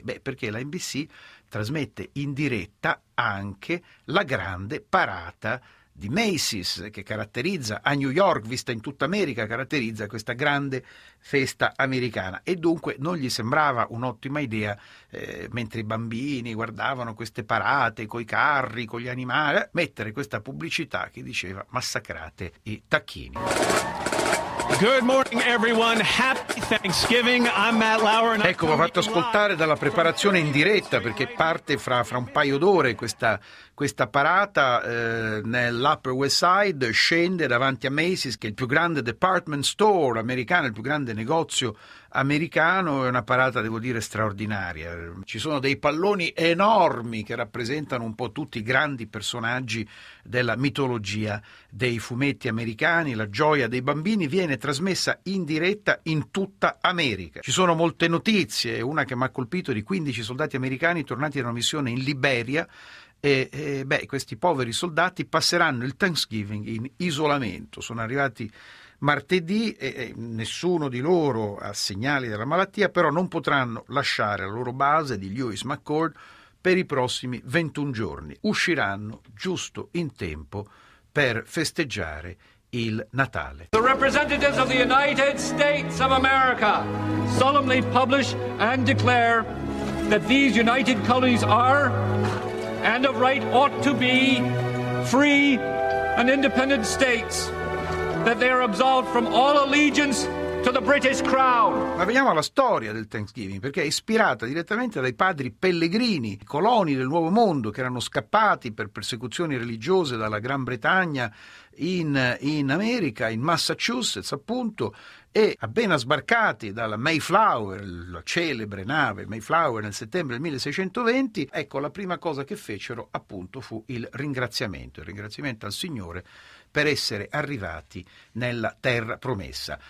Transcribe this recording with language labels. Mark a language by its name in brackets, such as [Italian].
[Italian] Beh, perché la NBC trasmette in diretta anche la grande parata di Macy's, che caratterizza a New York, vista in tutta America, caratterizza questa grande festa americana, e dunque non gli sembrava un'ottima idea, mentre i bambini guardavano queste parate coi carri, con gli animali, mettere questa pubblicità che diceva massacrate i tacchini. [English] Good morning everyone, happy Thanksgiving, I'm Matt Lauer. [Italian] Ecco, ho fatto ascoltare dalla preparazione in diretta, perché parte fra un paio d'ore questa parata nell'Upper West Side, scende davanti a Macy's, che è il più grande department store americano, il più grande negozio americano è una parata, devo dire, straordinaria. Ci sono dei palloni enormi che rappresentano un po' tutti i grandi personaggi della mitologia dei fumetti americani. La gioia dei bambini viene trasmessa in diretta in tutta America. Ci sono molte notizie, una che mi ha colpito, di 15 soldati americani tornati da una missione in Liberia. E questi poveri soldati passeranno il Thanksgiving in isolamento. Sono arrivati martedì e nessuno di loro ha segnali della malattia, però non potranno lasciare la loro base di Lewis McChord per i prossimi 21 giorni. Usciranno giusto in tempo per festeggiare il Natale. [English] The representatives of the United States of America solemnly publish and declare that these United Colonies are and of right ought to be free and independent states, that they are absolved from all allegiance to the British crown. [Italian] Ma veniamo alla storia del Thanksgiving, perché è ispirata direttamente dai padri pellegrini, i coloni del Nuovo Mondo che erano scappati per persecuzioni religiose dalla Gran Bretagna in America, in Massachusetts appunto, e appena sbarcati dalla Mayflower, la celebre nave Mayflower, nel settembre del 1620, ecco, la prima cosa che fecero appunto fu il ringraziamento al Signore per essere arrivati nella terra promessa.